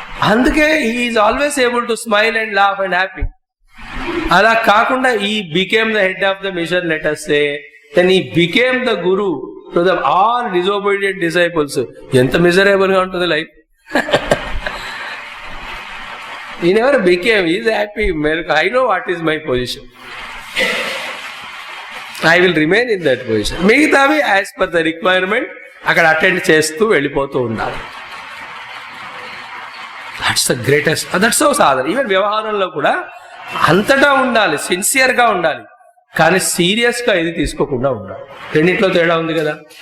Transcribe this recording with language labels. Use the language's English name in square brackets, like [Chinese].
[Telugu] అందుకే [English] Is always able to smile and laugh and happy. [Telugu] అలా కాకుండా [English] He became the head of the mission, let us say, then he became the guru to the all disobedient disciples. [Telugu] ఎంత miserable గా ఉంటుంది life. [English] he never became, he is happy. I know what is my position, I will remain in that position. [Telugu] మిగతావి [English] as per the requirement [Telugu] అక్కడ attend చేస్తూ వెళ్ళిపోతూ ఉండాలి. [English] that's the greatest, that's so [Telugu] Sadhana. Even వ్యవహారంలో కూడా అంతటా ఉండాలి, సిన్సియర్గా ఉండాలి, కానీ సీరియస్గా ఇది తీసుకోకుండా ఉండాలి. రెండింటిలో తేడా ఉంది కదా.